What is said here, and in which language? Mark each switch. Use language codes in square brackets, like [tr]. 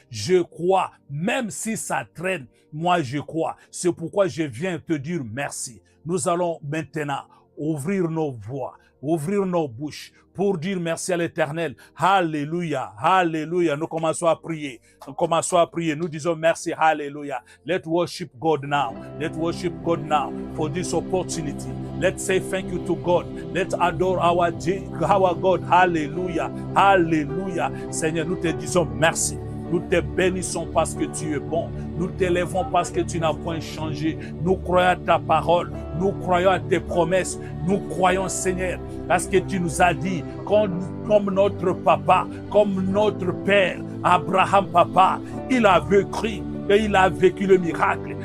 [fr] Je crois, même si ça traîne, moi je crois. C'est pourquoi je viens te dire merci. Nous allons maintenant ouvrir nos voix, ouvrir nos bouches pour dire merci à l'Éternel. Alléluia, alléluia. Nous commençons à prier. Nous commençons à prier. Nous disons merci, alléluia. [en] Let's worship God now. Let's worship God now for this opportunity. Let's say thank you to God. Let's adore our God. Hallelujah, hallelujah. [fr] Seigneur, nous te disons merci. Nous te bénissons parce que tu es bon. Nous t'élèvons parce que tu n'as point changé. Nous croyons à ta parole. Nous croyons à tes promesses. Nous croyons, Seigneur, parce que tu nous as dit, comme notre papa, comme notre père, Abraham, papa, il avait cru et il a vécu le miracle.